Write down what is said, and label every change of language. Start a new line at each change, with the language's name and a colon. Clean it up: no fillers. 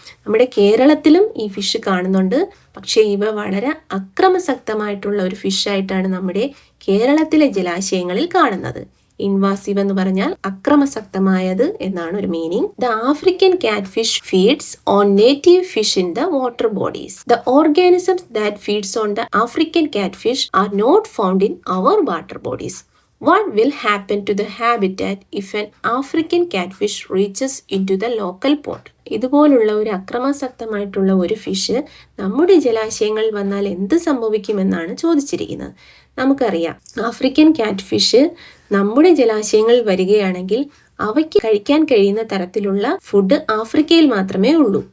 Malayalam: നമ്മുടെ കേരളത്തിലും ഈ ഫിഷ് കാണുന്നുണ്ട്. പക്ഷേ ഇവ വളരെ അക്രമസക്തമായിട്ടുള്ള ഒരു ഫിഷായിട്ടാണ് നമ്മുടെ കേരളത്തിലെ ജലാശയങ്ങളിൽ കാണുന്നത്. ഇൻവാസീവ് എന്ന് പറഞ്ഞാൽ അക്രമസക്തമായത് എന്നാണ് ഒരു മീനിങ്.
English: The African catfish feeds on native fish in the water bodies. The organisms that feeds on the African catfish are not found in our water bodies. What will happen to the habitat if an African catfish reaches into the local pond?
Malayalam: ഇതുപോലുള്ള ഒരു അക്രമാസക്തമായിട്ടുള്ള ഒരു fish നമ്മുടെ ജലാശയങ്ങളിൽ വന്നാൽ എന്ത് സംഭവിക്കുമെന്നാണ് ചോദിച്ചിരിക്കുന്നത്. നമുക്കറിയാം, African കാറ്റ് ഫിഷ് നമ്മുടെ ജലാശയങ്ങളിൽ വരികയാണെങ്കിൽ അവയ്ക്ക് കഴിക്കാൻ കഴിയുന്ന തരത്തിലുള്ള ഫുഡ് ആഫ്രിക്കയിൽ മാത്രമേ ഉള്ളൂ.